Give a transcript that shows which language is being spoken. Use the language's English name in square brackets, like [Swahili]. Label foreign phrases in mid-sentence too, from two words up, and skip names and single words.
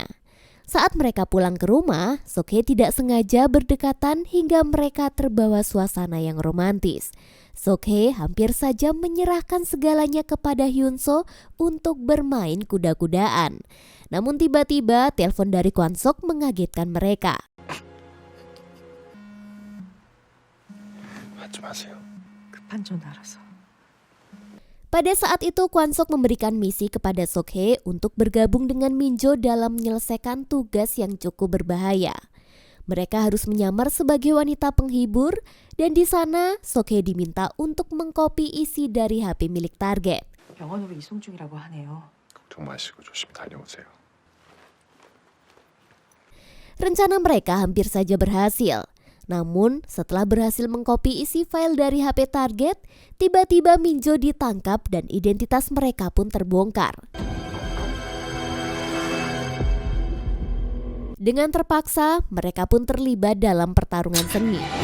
[Indonesian] Saat mereka pulang ke rumah, Sok-hye tidak sengaja berdekatan hingga mereka terbawa suasana yang romantis. Sok-hye hampir saja menyerahkan segalanya kepada Hyun-so untuk bermain kuda-kudaan. Namun tiba-tiba telepon dari Kwon-sok mengagetkan mereka. [Korean] 하지 마세요. 급한 줄 알아서. [Indonesian] Pada saat itu Kwon-sok memberikan misi kepada Sok-hye untuk bergabung dengan Minjo dalam menyelesaikan tugas yang cukup berbahaya. Mereka harus menyamar sebagai wanita penghibur dan di sana Sok-hye diminta untuk mengkopi isi dari HP milik target. [Korean] 병원으로 이송 중이라고 하네요. 걱정 마시고 조심히 다녀오세요. [Indonesian] Rencana mereka hampir saja berhasil. Namun setelah berhasil mengkopi isi file dari HP target, tiba-tiba Minjo ditangkap dan identitas mereka pun terbongkar. Dengan terpaksa, mereka pun terlibat dalam pertarungan sengit.